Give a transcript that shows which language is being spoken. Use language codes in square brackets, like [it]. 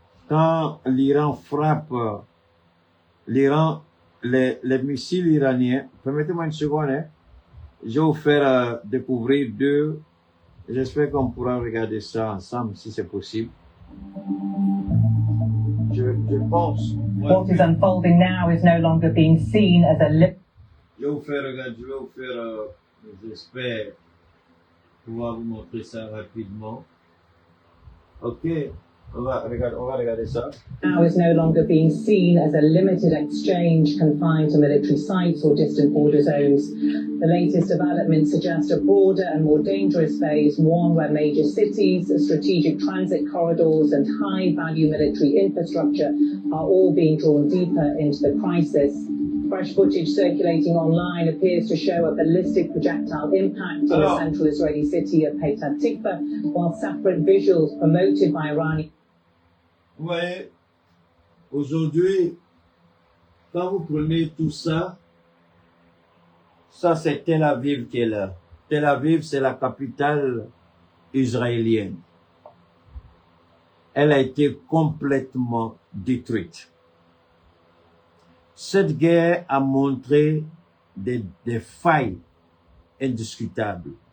[fr] Quand l'Iran frappe l'Iran, les missiles iraniens, permettez-moi une seconde, hein. Je vais vous faire découvrir deux. J'espère qu'on pourra regarder ça ensemble si c'est possible. Je pense. [en] What is unfolding now is no longer being seen as a [fr] je vais vous faire regarder, j'espère pouvoir vous montrer ça rapidement. Ok, on va regarder ça. [en] Now is no longer being seen as a limited exchange confined to military sites or distant border zones. The latest developments suggest a broader and more dangerous phase, one where major cities, strategic transit corridors and high-value military infrastructure are all being drawn deeper into the crisis. Fresh footage circulating online appears to show a ballistic projectile impact on the central Israeli city of Petah Tikva, while separate visuals promoted by Iranian. [fr] Vous voyez, aujourd'hui, quand vous prenez tout ça, ça c'est Tel Aviv qui est là. Tel Aviv, c'est la capitale israélienne. Elle a été complètement détruite. Cette guerre a montré des failles indiscutables.